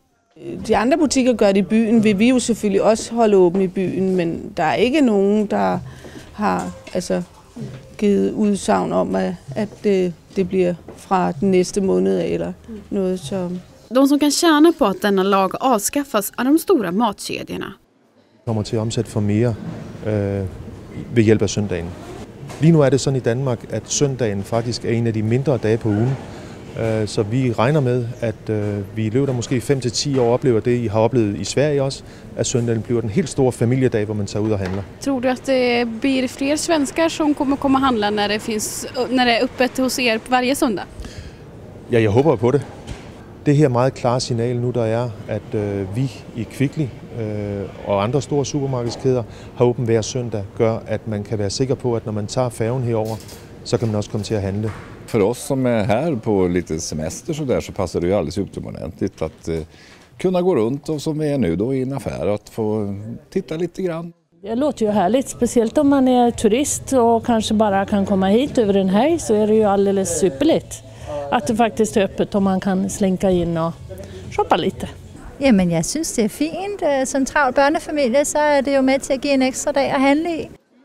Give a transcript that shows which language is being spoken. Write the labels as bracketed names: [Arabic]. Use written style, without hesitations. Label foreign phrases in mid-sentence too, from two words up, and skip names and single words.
[Swedish] De andra butiker gör det i byn, vill vi ju selvfølgelig också hålla öppet i byn, men det är inte någon där har [Danish] givet udsagn [Swedish] om att det blir från den nästa månad eller något som. De som kan tjäna på att denna lag avskaffas är de stora matkedjorna. [Danish] Kommer til at omsætte for mere ved hjælp af søndagen. Lige nu er det sådan i Danmark, at søndagen faktisk er en af de mindre dage på ugen. Så vi regner med, at vi i løbet af måske 5 til 10 år oplever det, I har oplevet i Sverige også, at søndagen bliver den helt store familjedag, hvor man tager ud og handler. [Swedish] Tror du att det blir fler svenskar som kommer komma handla när det är öppet hos er varje söndag? [Danish] Ja, jeg håber på det. Det her meget klare signal nu, der er, at vi i Kvickly og andre store supermarkedskæder har åbent hver søndag, gør, at man kan være sikker på, at når man tager færgen herover, så kan man også komme til at handle. [Swedish] För oss som är här på lite semester så passar det ju alldeles utomordentligt att kunna gå runt och som vi är nu då i en affär att få titta lite grann. Det låter ju härligt, speciellt om man är turist och kanske bara kan komma hit över en helg, så är det ju alldeles superligt att det faktiskt är öppet och man kan slänka in och shoppa lite. [Danish] Jamen, jeg synes, det er fint. Som travl børnefamilie, så er det jo med til at give en ekstra dag at handle i.